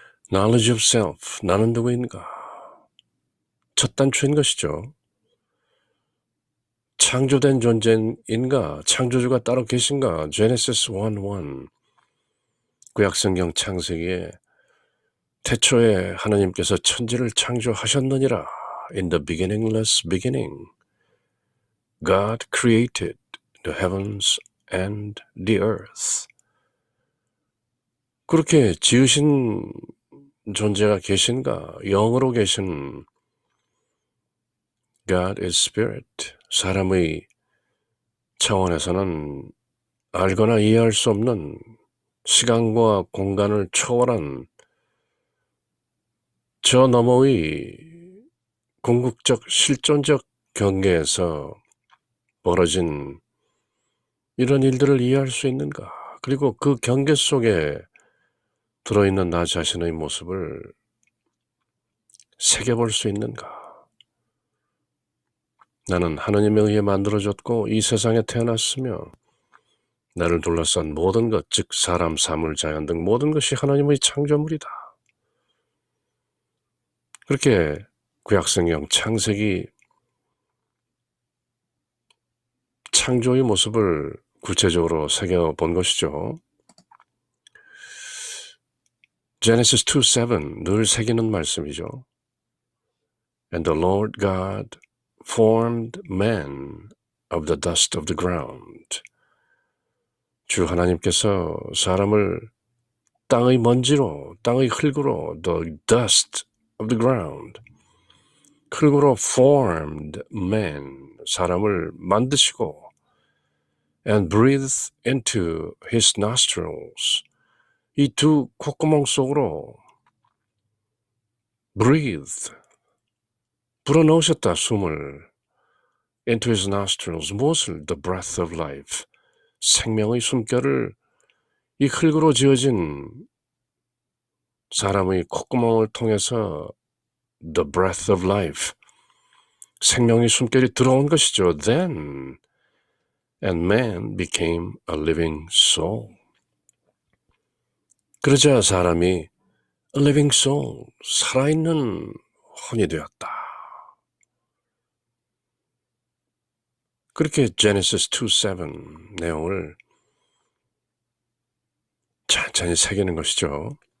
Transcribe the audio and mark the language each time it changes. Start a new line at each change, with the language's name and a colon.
English: Knowledge of self.
Korean: 나는 누구인가? 첫 단추인 것이죠. 창조된 존재인가? 창조주가 따로 계신가?
English: Genesis 1:1.
Korean: 구약성경 창세기에 태초에 하나님께서 천지를 창조하셨느니라.
English: In the beginningless beginning, God created the heavens and the earth.
Korean: 그렇게 지으신 존재가 계신가? 영으로 계신
English: God is Spirit.
Korean: 사람의 차원에서는 알거나 이해할 수 없는 시간과 공간을 초월한 저 너머의 궁극적 실존적 경계에서 벌어진 이런 일들을 이해할 수 있는가? 그리고 그 경계 속에 들어있는 나 자신의 모습을 새겨볼 수 있는가? 나는 하나님에 의해 만들어졌고 이 세상에 태어났으며 나를 둘러싼 모든 것, 즉 사람, 사물, 자연 등 모든 것이 하나님의 창조물이다. 그렇게 구약성경 창세기 창조의 모습을 구체적으로 새겨본 것이죠. Genesis 2:7 늘 새기는 말씀이죠.
English: And the Lord God formed man of the dust of the ground.
Korean: 주 하나님께서 사람을 땅의 먼지로, 땅의 흙으로,
English: the dust of the ground,
Korean: 흙으로
English: formed man,
Korean: 사람을 만드시고
English: and breathed into his nostrils,
Korean: 이 두 콧구멍 속으로 breathed, 불어넣으셨다 숨을
English: into his nostrils,
Korean: 무엇을?
English: The breath of life,
Korean: 생명의 숨결을 이 흙으로 지어진 사람의 콧구멍을 통해서
English: the breath of life,
Korean: 생명의 숨결이 들어온 것이죠.
English: Then and man became a living soul.
Korean: 그러자 사람이
English: a living soul,
Korean: 살아있는 혼이 되었다. 그렇게 Genesis 2:7 내용을 찬찬히 새기는 것이죠.